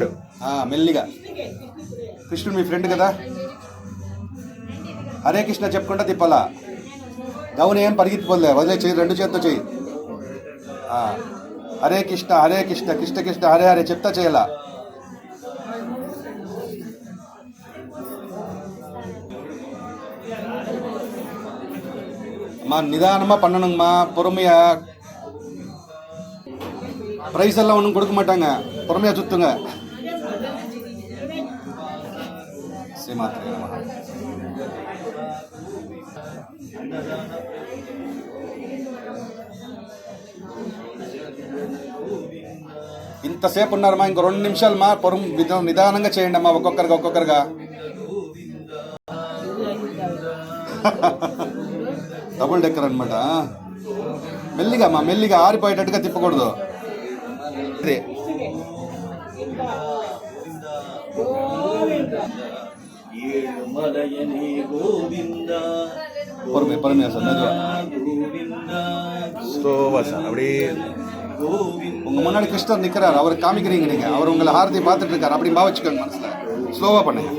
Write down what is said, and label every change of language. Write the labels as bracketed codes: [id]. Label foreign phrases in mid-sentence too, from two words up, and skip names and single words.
[te] మెల్లిగా. కృష్ణుడు మీ ఫ్రెండ్ కదా, హరే కృష్ణ చెప్పుకుంటా తిప్పాలా. గౌని ఏం పరిగెత్తిపోలే, వదిలే చెయ్యి, 2 చేతితో చెయ్యి. హరే కృష్ణ కృష్ణ కృష్ణ హరే హరే చెప్తా చేయాలా. [ta] நிதானமா பண்ணணுங்கம்மா, பொறுமையா. பிரைஸ் எல்லாம் ஒன்றும் கொடுக்க மாட்டாங்க, பொறுமையா சுத்துங்க. [te] ఇంతసేపు ఉన్నారమ్మా, ఇంకో 2 నిమిషాలమ్మా, నిదానంగా చేయండి అమ్మా, ఒక్కొక్కరుగా. డబుల్ డెక్కర్ అనమాట. మెల్లిగా ఆరిపోయేటట్టుగా తిప్పకూడదు. [ta] பொறுமையா சார், ஸ்லோவா சார். அப்படியே உங்க முன்னாடி கிருஷ்ணர் நிக்கிறார், அவர் காமிக்கிறீங்க, நீங்க அவர் உங்களை ஆரத்தி பார்த்துட்டு இருக்காரு, அப்படி பாவச்சுக்கோங்க மனசுல.